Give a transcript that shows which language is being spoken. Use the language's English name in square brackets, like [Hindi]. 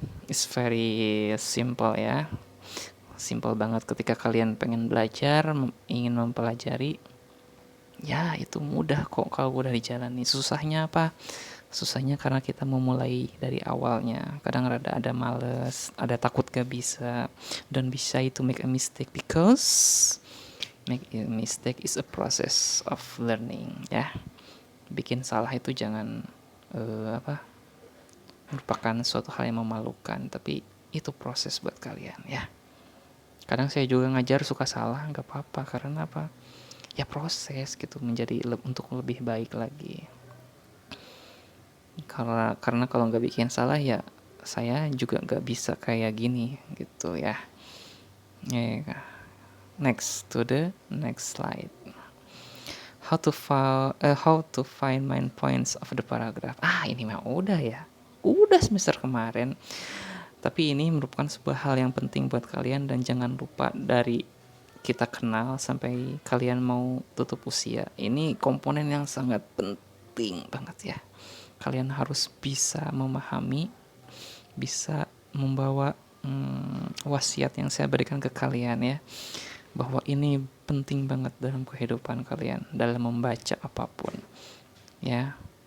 [Indonesian] It's very simple ya. Simple banget ketika kalian pengen belajar, ingin mempelajari. Ya itu mudah kok kalau udah dijalani. Susahnya apa? Susahnya karena kita memulai dari awalnya. Kadang ada males, ada takut gak bisa. [English] Don't be shy to make a mistake, because make a mistake is a process of learning ya. [Indonesian] Bikin salah itu jangan merupakan suatu hal yang memalukan, tapi itu proses buat kalian ya. Kadang saya juga ngajar suka salah, gak apa-apa. Karena apa? Ya proses gitu, menjadi untuk lebih baik lagi. Karena kalau nggak bikin salah ya saya juga nggak bisa kayak gini gitu ya. [English] Next to the next slide. How to find main points of the paragraph. [Indonesian] Ini mah udah ya, udah semester kemarin. Tapi ini merupakan sebuah hal yang penting buat kalian, dan jangan lupa dari kita kenal sampai kalian mau tutup usia, ini komponen yang sangat penting banget ya. Kalian harus bisa memahami, bisa membawa wasiat yang saya berikan ke kalian ya, bahwa ini penting banget dalam kehidupan kalian, dalam membaca apapun ya.